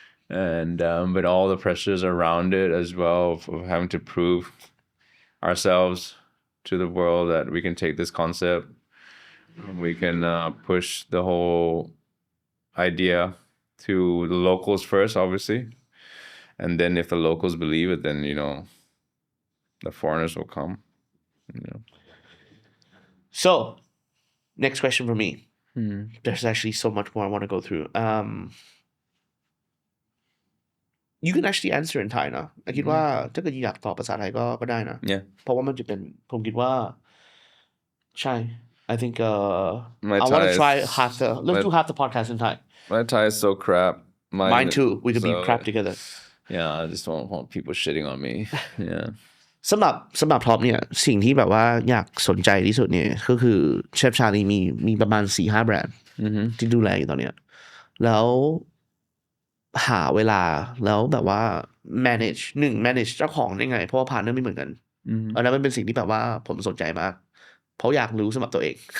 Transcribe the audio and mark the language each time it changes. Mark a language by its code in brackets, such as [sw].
[en] And but all the pressures around it as well of having to prove ourselves to the world that we can take this concept, we can push the whole idea to the locals first, obviously, and then if the locals believe it, then the foreigners will come. So, next question for me. There's actually so much more I want to go through. You can actually answer in Thai [th] นะคิดว่าถ้าเกิดอยากตอบภาษาไทยก็ได้นะ [en] Yeah. [th] เพราะว่ามันจะเป็นผมคิดว่าใช่ [en] I think My I want Thai to try is- let's do half the podcast in Thai. My Thai is so crap. Mine too. We could be so- crap together. Yeah, I just don't want people shitting on me. Yeah. [th] สำหรับท็อปเนี่ยสิ่งที่แบบว่าอยากสนใจที่สุดเนี่ยก็คือเชฟชาลีมีประมาณ 4-5 แบรนด์ที่ดูแลอยู่ตอนเนี้ยแล้วหาเวลาแล้วแบบว่า manage เจ้าของได้ไงเพราะว่าพาร์ทเนอร์ไม่เหมือนกันอันนั้นมันเป็นสิ่งที่แบบว่าผมสนใจมากเพราะอยากรู้สำหรับตัวเอง